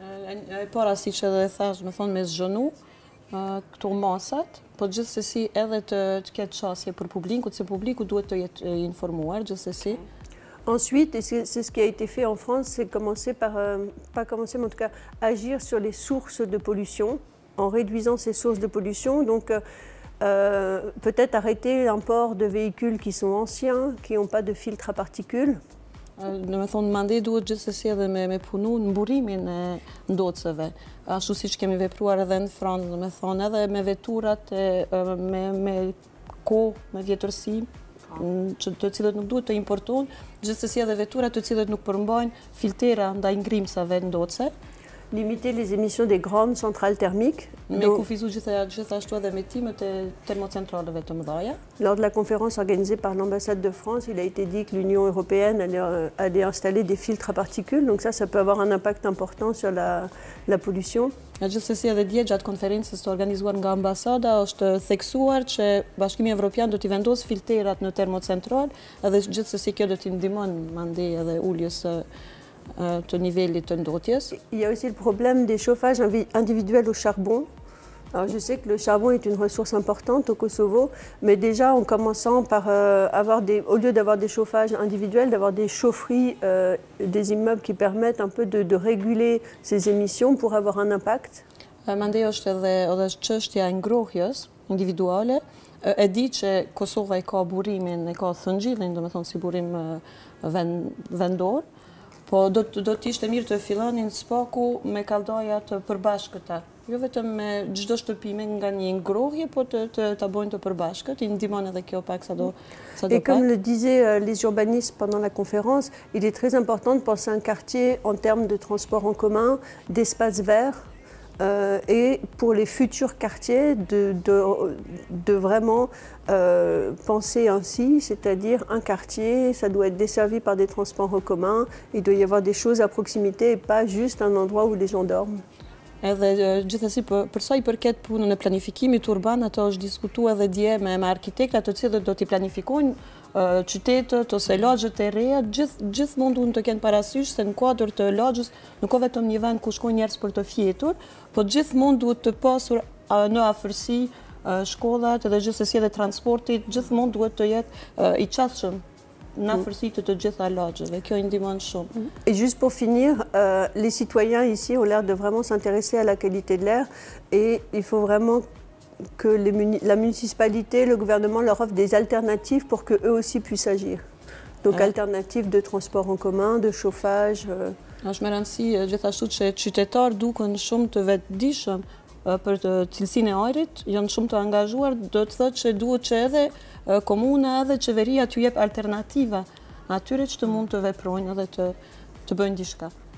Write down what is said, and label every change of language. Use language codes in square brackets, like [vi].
[sq] E para, siç edhe thash, më thonë me zhënu këto masat, po gjithsesi edhe të ketë çësje për publikun, se publiku duhet të jetë informuar gjithsesi. [fr] Ensuite, et c'est ce qui a été fait en France, c'est commencer par, pas commencer, mais en tout cas agir sur les sources de pollution, en réduisant ces sources de pollution. Donc peut-être arrêter l'import de véhicules qui sont anciens, qui n'ont pas de filtre à particules. [sq] Në me thonë, mande duhet gjithsesi edhe me punu në mburimin e ndocëve. Ashtu siç kemi vepruar edhe në Francë, në me thonë, edhe me veturat, me kohë, me vjetërsi, të cilët nuk duhet të importohen, gjithsesi edhe veturat të cilët nuk përmbajnë filtera ndaj ngrimsave ndocë. [fr] Limiter les émissions des grandes centrales thermiques. [sq] Me kufizu gjithashtu edhe emetimet e termocentraleve të mëdha. [fr] Lors de la conférence organisée par l'ambassade de France, il a été dit que l'Union européenne allait installer des filtres à particules, donc ça peut avoir un impact important sur la pollution. [sq] Gjithsesi edhe dje gjatë konferencës të organizuar nga ambasada është theksuar që Bashkimi Evropian do t'i vendosë filterat në termocentral, edhe gjithsesi kjo do t'i ndihmon mandej edhe uljes të nivelit të ndotjes. [fr] Il y a aussi le problème des chauffages individuels au charbon. Alors, je sais que le charbon est une ressource importante au Kosovo, mais déjà en commençant par au lieu d'avoir des chauffages individuels, d'avoir des chaufferies, des immeubles qui permettent un peu de réguler ces émissions pour avoir un impact. [sq] Mendoj është edhe çështja e ngrohjes individuale. E di që Kosova e ka burimin, e ka thëngjillin, domethënë si burim vendor, po do t'ishte mirë të fillonin spaku me kallëdhaja të përbashkëta. Jo vetëm me çdo shtëpime nga një ngrohje, po ta bojnë të përbashkët, i ndihmon edhe kjo pak sado [fr] Et comme le disaient les urbanistes pendant la conférence, il est très important de penser un quartier en termes de transport en commun, d'espaces verts, et pour les futurs quartiers de vraiment penser ainsi, c'est-à-dire un quartier, ça doit être desservi par des transports en commun, il doit y avoir des choses à proximité et pas juste un endroit où les gens dorment. [sq] Edhe gjithsesi për sa I përket punën e planifikimit urban, ato është diskutuar edhe dje me arkitektat të cilët do t'i planifikojnë qytetet ose lagjet e reja, gjithmonë duhen të kenë parasysh se në kuadër të lagjës nuk ka vetëm një vend ku shkojnë njerëz për të fjetur, po gjithmonë duhet të pasur në afërsi shkollat edhe gjithsesi edhe transporti, gjithmonë duhet të jetë I qasshëm në afërsi të gjitha lagjeve. Kjo I ndihmon shumë. [fr] Et juste pour finir, les citoyens ici ont l'air de vraiment s'intéresser à la qualité de l'air et il faut vraiment que la municipalité, le gouvernement leur offre des alternatives pour qu'eux aussi puissent agir. Donc alternatives de transport en commun, de chauffage. [sq] Është me rëndësi gjithashtu që qytetarë duken shumë të vetëdijshëm për cilësinë e ajrit, janë shumë të angazhuar, do të thotë që duhet që edhe komuna edhe qeveria t'ju jep alternativa atyre që të mund të veprojnë edhe të bëjnë diçka.